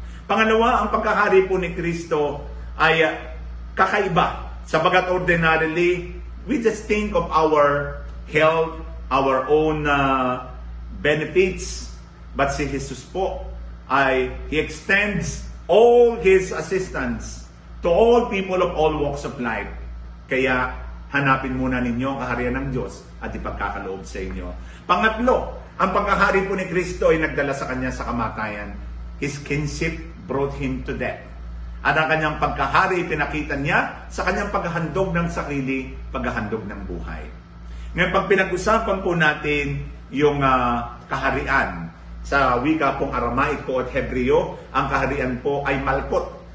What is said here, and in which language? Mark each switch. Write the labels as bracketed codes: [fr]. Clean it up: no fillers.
[tl] Pangalawa, ang pagkahari po ni Kristo ay kakaiba, sapagkat [en] ordinarily, we just think of our health, our own benefits, but [tl] si Jesus po, [en] He extends all His assistance to all people of all walks of life. [tl] Kaya hanapin muna ninyo ang kaharian ng Diyos at ipagkakaloob sa inyo. Pangatlo, ang pagkahari po ni Kristo ay nagdala sa Kanya sa kamatayan. [en] His kinship brought Him to death. [tl] At ang Kanyang pagkahari pinakita Niya sa Kanyang paghahandog ng sarili, paghahandog ng buhay. Ngayon, pag pinag-usapan po natin yung kaharian, sa wika pong Aramaiko at Hebreo, ang kaharian po ay malkot.